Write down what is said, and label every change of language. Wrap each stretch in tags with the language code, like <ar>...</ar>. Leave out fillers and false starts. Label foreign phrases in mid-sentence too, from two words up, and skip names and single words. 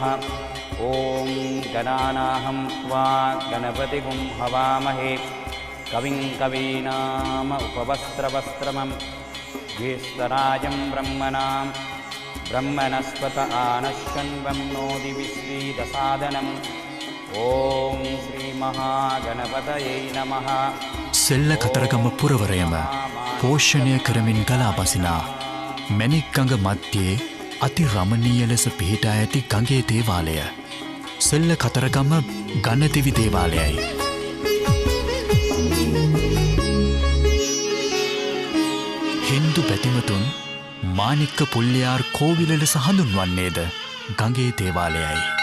<sa>ॐ गणानाहं त्वा गणपतिगुं हवामहे कविं कवीनाम उपवस्त्रवस्त्रमं ज्येष्ठराजं ब्रह्मणां ब्रह्मणस्पत आनश्वन्वन्नोति विश्रीदसादनम्। ॐ श्रीमहागणपतये नमः।</sa> <si>සෙල්ල කතරගම පුරවරයම පෝෂණය කරමින් ගලා බසිනා මැණික් ගඟ මධ්‍යයේ අති රමණීය ලෙස පිහිටා ඇති ගඟේ දේවාලය සෙල්ල කතරගම ගණදිවි දේවාලයයි. හින්දු පැතිමතුන් මාණික්ක පුල්ලියාර් කෝවිල ලෙස හඳුන්වන්නේද ගඟේ දේවාලයයි.</si>